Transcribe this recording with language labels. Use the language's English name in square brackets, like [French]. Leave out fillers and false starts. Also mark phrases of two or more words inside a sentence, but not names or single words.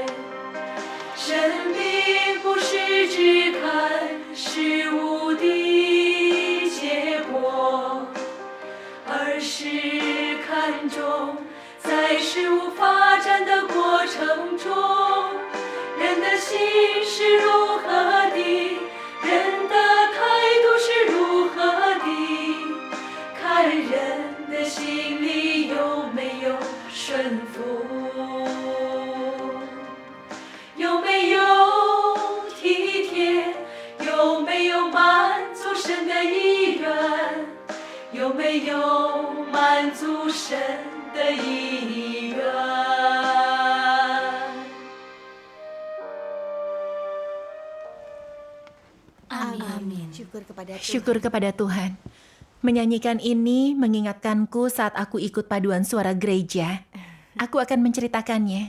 [Chinese] 神并不是只看事物的结果，而是看重在事物发展的过程中，人的心是如何的，人的态度是如何的，看人的心里有没有顺服，有没有体贴，有没有满足神的意愿，有没有满足神的意愿。 [Indonesian] Amin. Syukur kepada Tuhan. Menyanyikan ini mengingatkanku saat aku ikut paduan suara gereja. Aku akan menceritakannya.